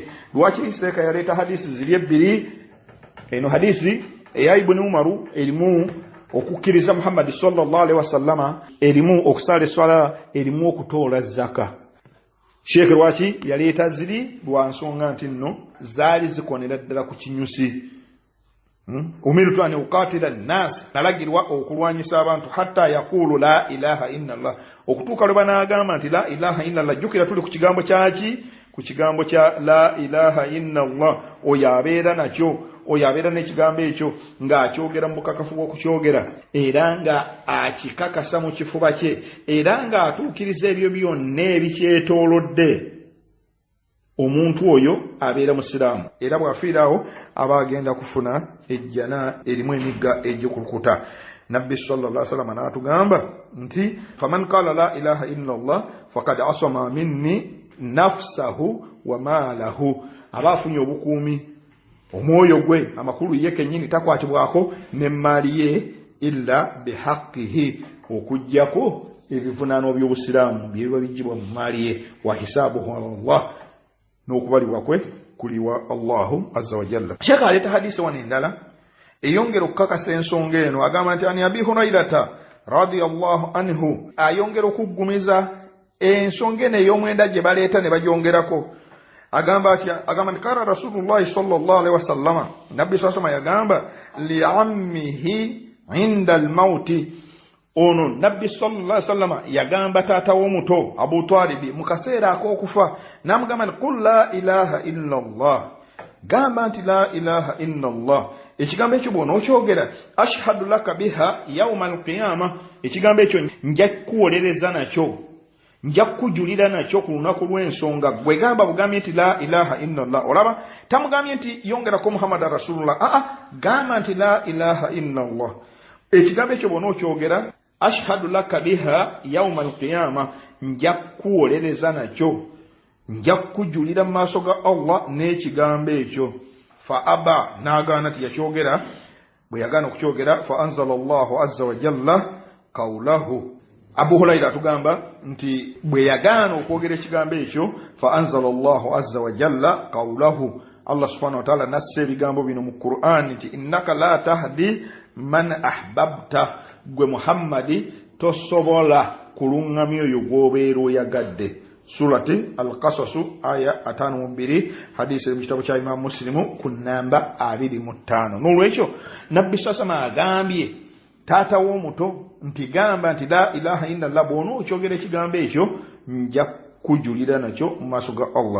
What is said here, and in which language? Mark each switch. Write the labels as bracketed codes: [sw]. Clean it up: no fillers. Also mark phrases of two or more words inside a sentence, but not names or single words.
[lg] Lwaki Isiteeka yaleeta hadisi ziri ebbiri? Eno hadisi eya Ibn Umaru erimu okukkiriza Muhammad [ar] صلى الله عليه وسلم, [lg] erimu okusala esswala, erimu okutoola zaka. Sheikh lwaki yaleeta ziri? Lwa nsonga nti nno zaali zikonera ddala ku kinyusi. [ar] أمرت أن أقاتل الناس, [lg] nalagirwa okulwanyisa abantu [ar] حتى يقولوا لا إله إلا الله, [lg] okutuuka lwe banaagamba nti [ar] لا إله إلا الله. [lg] Jjukira tuli ku kigambo kyaki? Ku kigambo kya [ar] لا إله إلا الله. [lg] Oyo abeera n'ekigambo ekyo ng'akyogera mu bukakafu bw'okukyogera, era nga akikakasa mu kifuba kye, era ng'atuukiriza ebyo byonna ebikyetoolodde. Omuntu oyo abeera musiraamu, era bw'afiirawo aba agenda kufuna ejjana erimu emigga egy'okulukuta. Nabbi [ar] صلى الله عليه وسلم [lg] n'atugamba nti [ar] فمن قال لا إله إلا الله فقد عصم مني نفسه وماله, [lg] aba afunye obukuumi, omwoyo gwe, amakulu ye kennyini takwatibwako n'emmaali ye, [ar] إلا بحقه, [lg] okuggyako ebivunaanwa by'obusiraamu byebiba bijjibwa mu maali ye. [ar] وحسابه على الله, [lg] n'okubalibwa kwe kuliwa [ar] الله عز وجل. [lg] Sheikh aleeta hadisi wano endala eyongera okukakasa ensonga eno, agamba nti ani Abi Hurairata [ar] رضي الله عنه, [lg] ayongera okuggumiza ensonga eno ey'omwenda gye baleeta ne bagyongerako. Agamba nti [ar] قال رسول الله صلى الله عليه وسلم, [lg] Nabbi sallallahu yagamba [ar] لعمه عند الموت, [lg] ono Nabbi [ar] صلى الله عليه وسلم [lg] yagamba taata w'omuto Abu Talib mu kaseera ak'okufa, n'amugamba nti [ar] قل لا إله إلا الله, [lg] gamba nti [ar] لا إله إلا الله. [lg] Ekigambo ekyo bw'onookyogera, [ar] أشهد لك بها يوم القيامة, [lg] ekigambo ekyo nja kuwolereza nakyo, nja kujulira nakyo ku lunaku lw'ensonga. Gwe gamba bugambye nti [ar] لا إله إلا الله. [lg] Olaba tamugambye nti yongerako [ar] محمد رسول الله, [lg] gamba nti [ar] لا إله إلا الله. [lg] Ekigambo ekyo bw'onookyogera, [ar] أشهد لك بها يوم القيامة, [lg] nja kuwolereza nakyo, nja kujulira mu maaso ga Allah n'ekigambo ekyo. [ar] فأبى, [lg] n'agaana tiyakyogera. Bwe yagaana okukyogera, [ar] فأنزل الله عز وجل قوله, [lg] Abu Hurairah tugamba nti bwe yagaana okwogera ekigambo ekyo [ar] فأنزل الله عز وجل قوله الله سبحانه وتعالى [lg] nasse ebigambo bino mu Qur'an nti [ar] إنك لا تهدي من أحببت [lg] gwe Muhammadi tosobola kulungamya oyo gwobeera oyagadde. Surati Al-Qasas aya 52 hadisi mu kitabo kya Imam Muslim ku namba 25. N'olwekyo Nabbi sasama agambye taata w'omuto nti gamba nti [ar] لا إله إلا الله [lg] bw'ono okyogera ekigambo ekyo nja kujulira nakyo mu maaso ga Allah.